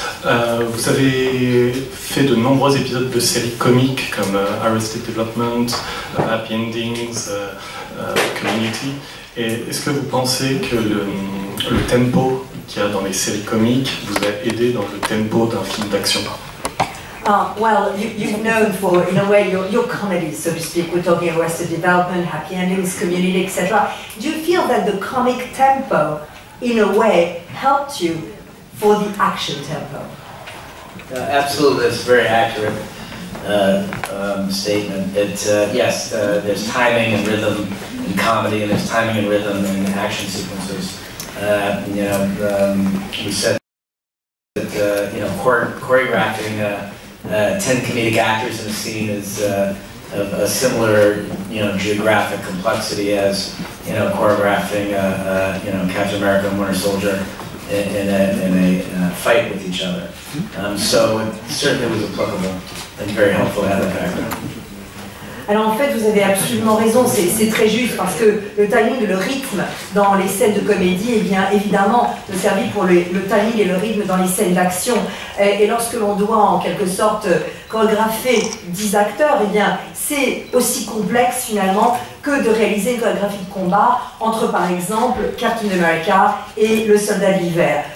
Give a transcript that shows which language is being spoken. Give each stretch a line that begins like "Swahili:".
French: Vous avez fait de nombreux épisodes de séries comiques comme Arrested Development, Happy Endings, Community. Et est-ce que vous pensez que le tempo qu'il y a dans les séries comiques vous a aidé dans le tempo d'un film d'action?
English: Well, you've known for, in a way, your comedies, so to speak. We're talking Arrested Development, Happy Endings, Community, etc. Do you feel that the comic tempo, in a way, helped you for the action tempo? Absolutely, that's a very accurate statement. Yes, there's timing and rhythm in comedy, and there's timing and rhythm in action sequences. We said that choreographing 10 comedic actors in a scene is a similar, geographic complexity as, choreographing, Captain America and Winter Soldier in a fight with each other. So it certainly was applicable and very helpful to have that background.
French: Alors en fait, vous avez absolument raison, c'est très juste parce que le timing, le rythme dans les scènes de comédie, eh bien évidemment, me servit pour le timing et le rythme dans les scènes d'action. Et lorsque l'on doit en quelque sorte chorégrapher 10 acteurs, eh bien c'est aussi complexe finalement que de réaliser une chorégraphie de combat entre par exemple Captain America et le soldat de l'hiver.